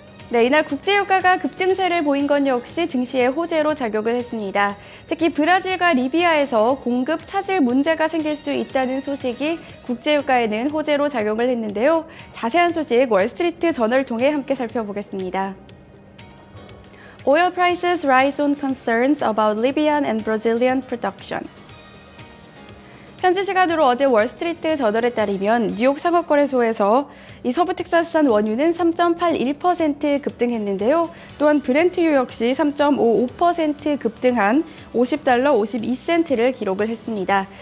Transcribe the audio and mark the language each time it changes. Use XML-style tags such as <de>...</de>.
<ko>네, 이날 국제유가가 급등세를 보인 건 역시 증시의 호재로 작용을 했습니다. 특히 브라질과 리비아에서 공급 차질 문제가 생길 수 있다는 소식이 국제유가에는 호재로 작용을 했는데요. 자세한 소식 월스트리트 저널을 통해 함께 살펴보겠습니다.</ko> <en>Oil prices rise on concerns about Libyan and Brazilian production.</en> <ko>현지 시간으로 어제 월스트리트 저널에 따르면 뉴욕 상업거래소에서 이 서부 텍사스산 원유는 3.81% 급등했는데요. 또한 브렌트유 역시 3.55% 급등한 $50 52센트를 기록을 했습니다.</ko>